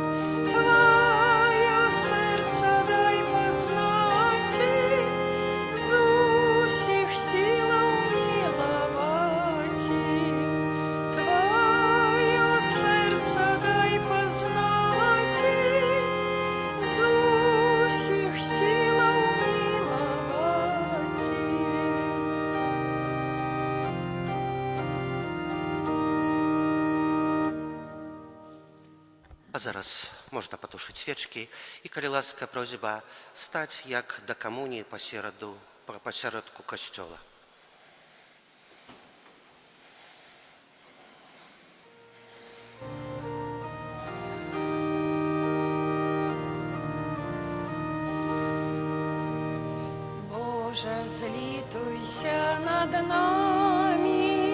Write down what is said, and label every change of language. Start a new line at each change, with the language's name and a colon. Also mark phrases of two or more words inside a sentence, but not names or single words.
Ukrainian: Твоє серце дай познати, з усіх силаў миловати. Твоє серце дай познати, з усіх силаў миловати.
Belarusian: А зараз можна патушыць свечкі і, калі ласка, просьба стаць як да камуніі пасередку касцёла.
Ukrainian: Боже, злітуйся над нами,